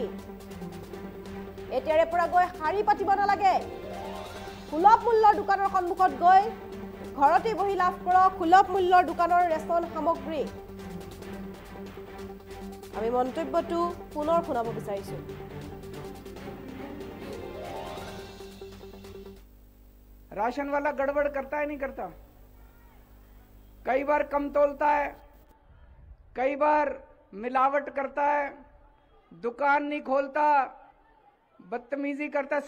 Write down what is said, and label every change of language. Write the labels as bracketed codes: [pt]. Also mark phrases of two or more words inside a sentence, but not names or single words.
[as] এতিয়াৰে পৰা গৈ শাৰী পাতিব নালাগে, সুলভ মূল্যৰ দোকানৰ সন্মুখত গৈ ঘৰতে বহি লাভ কৰক সুলভ মূল্যৰ দোকানৰ ৰেচন সামগ্ৰী। আমি মন্তব্যটো পুনৰ শুনাব বিচাৰিছো। [hi] राशन वाला गड़बड़ करता है नहीं करता? कई बार कम तोलता है, कई बार मिलावट करता है, दुकान नहीं खोलता, बदतमीजी करता है।